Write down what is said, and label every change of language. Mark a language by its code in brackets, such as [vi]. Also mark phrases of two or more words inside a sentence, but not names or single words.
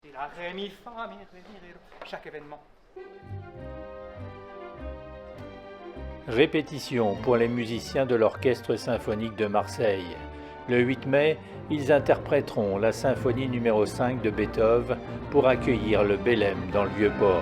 [fr] la, ré, mi, fa, mi, ré, mi, ré, do, chaque événement. Répétition pour les musiciens de l'Orchestre symphonique de Marseille. Le 8 mai, ils interpréteront la symphonie numéro 5 de Beethoven pour accueillir le Bélem dans le Vieux-Port.